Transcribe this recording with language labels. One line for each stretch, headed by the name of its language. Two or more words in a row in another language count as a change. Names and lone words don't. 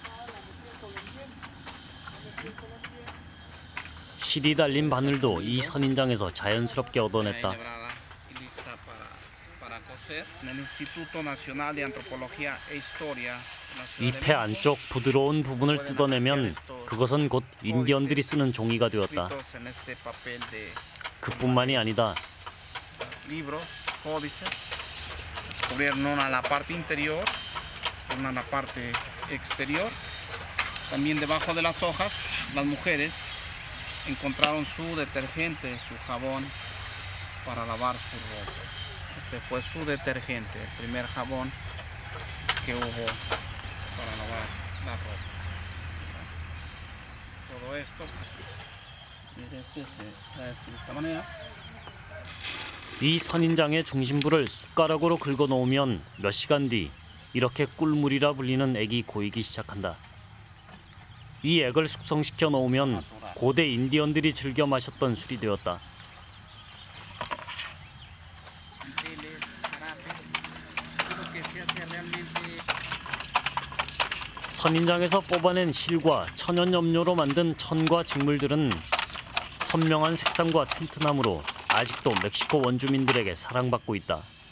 Korean: 실이 달린 바늘도 이 선인장에서 자연스럽게 얻어냈다. 잎의 안쪽 부드러운 부분을 뜯어내면 그것은 곧 인디언들이 쓰는 종이가 되었다. 그뿐만이 아니다.
Spanish: Descubrieron una la parte interior, una la parte exterior. También debajo de las hojas, las mujeres encontraron su detergente, su jabón para lavar su ropa. Este fue su detergente, el primer jabón que hubo para lavar la ropa. Todo esto, se hace de esta manera.
Korean: 이 선인장의 중심부를 숟가락으로 긁어 놓으면 몇 시간 뒤 이렇게 꿀물이라 불리는 액이 고이기 시작한다. 이 액을 숙성시켜 놓으면 고대 인디언들이 즐겨 마셨던 술이 되었다. 선인장에서 뽑아낸 실과 천연염료로 만든 천과 직물들은 선명한 색상과 튼튼함으로 아직도 멕시코 원주민들에게 사랑받고 있다.